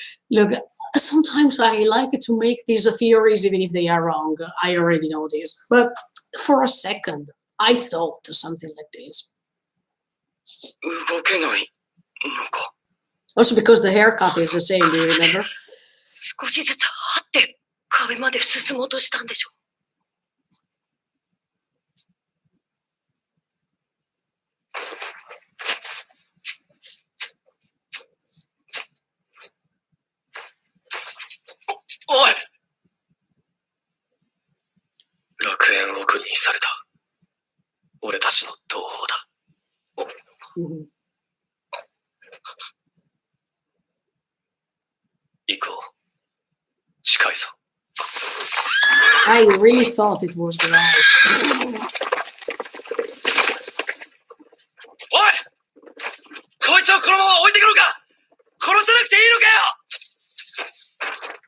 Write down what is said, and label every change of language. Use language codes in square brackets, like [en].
[en] Look, sometimes I like to make these theories even if they are wrong. I already know this. But for a second, I thought something like this. [ja] 動けないのか。 [en] Also because the haircut is the same, do you remember? [ja] 少しずつ張って壁まで進もうとしたんでしょ。おい。楽園送りにされた。俺たちの同胞だ。行こう。近いぞ。 [en] I really thought it was Grice. [ja] おい！こいつをこのまま置いてくのか！殺さなくていいのかよ！